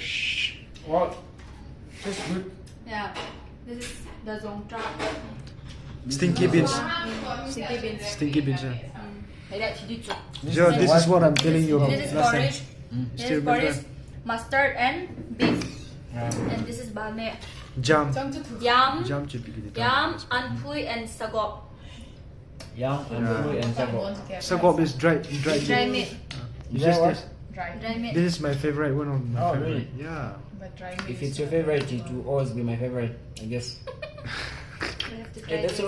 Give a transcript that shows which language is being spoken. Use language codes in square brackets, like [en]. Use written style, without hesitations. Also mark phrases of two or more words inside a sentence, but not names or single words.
[en] What? Just good. Yeah. This is the zongtra. stinky beans. Sticky beans. Stinky beans. Like that, chidichu. Joe, this is what I'm telling you about This is last time. porridge. This Still is porridge, remember? mustard and beef. Yeah. And this is balme. Jam. Yam, Jam chipikiti. yam, anpui and sagop. Yum and food and sago. Sagop is dried Dry meat. meat. It's Is just that what? this. Dry meat. This is my favorite, one of my Oh, favorite. really? Yeah. But dry If it's your favorite, it will always be my favorite, I guess. You have to try Okay, that's this.